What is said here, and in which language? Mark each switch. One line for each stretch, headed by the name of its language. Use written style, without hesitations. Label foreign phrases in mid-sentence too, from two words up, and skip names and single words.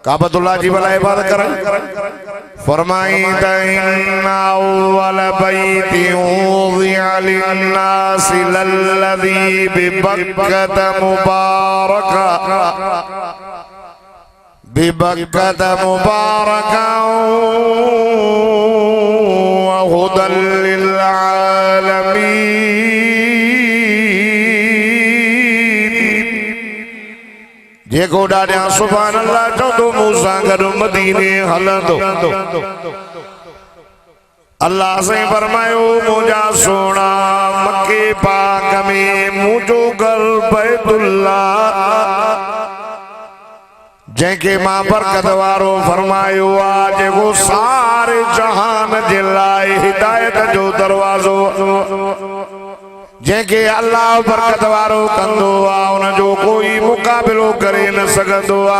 Sindhi: जी भला हिफाज़त करे फरमाई
Arabic: إن أول بيت وضع للناس للذي ببكة مباركا وهدى للعالمين.
Sindhi: जेको ॾाढा सुभान अल्लाह चवंदो मूंसां गॾु मदीने हलंदो। अल्लाह से फरमायो मुझा सोना मक्के पाक में मुझो घर बैतुल्लाह जैके मां बरकत वारो फरमायो आ जेको सारे जहान जे लाइ हिदायत जो दरवाजो जैके अल्लाह बरकत वारो कंदो आ उन जो कोई मुकाबिलो करे न सकदो आ।